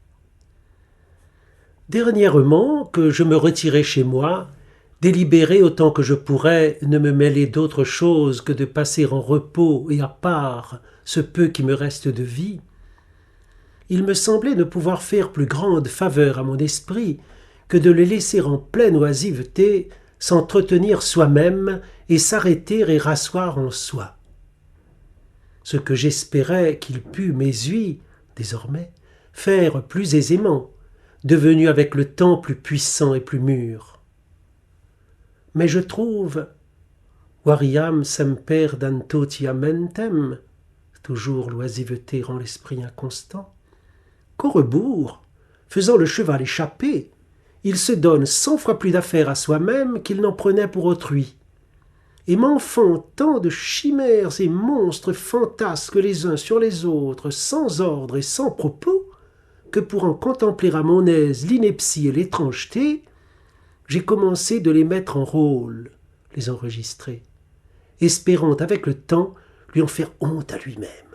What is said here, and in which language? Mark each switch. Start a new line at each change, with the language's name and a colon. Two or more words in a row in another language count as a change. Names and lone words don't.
French: Dernièrement, que je me retirais chez moi, délibérer autant que je pourrais ne me mêler d'autre chose que de passer en repos et à part ce peu qui me reste de vie, il me semblait ne pouvoir faire plus grande faveur à mon esprit que de le laisser en pleine oisiveté, s'entretenir soi-même et s'arrêter et rasseoir en soi. Ce que j'espérais qu'il pût m'essuie, désormais, faire plus aisément, devenu avec le temps plus puissant et plus mûr. Mais je trouve,
Latin: variam semper dantotia mentem,
French: toujours l'oisiveté rend l'esprit inconstant, qu'au rebours, faisant le cheval échapper, il se donne 100 fois plus d'affaires à soi-même qu'il n'en prenait pour autrui, et m'enfant tant de chimères et monstres fantasques les uns sur les autres, sans ordre et sans propos, que pour en contempler à mon aise l'ineptie et l'étrangeté, j'ai commencé de les mettre en rôle, les enregistrer, espérant avec le temps lui en faire honte à lui-même.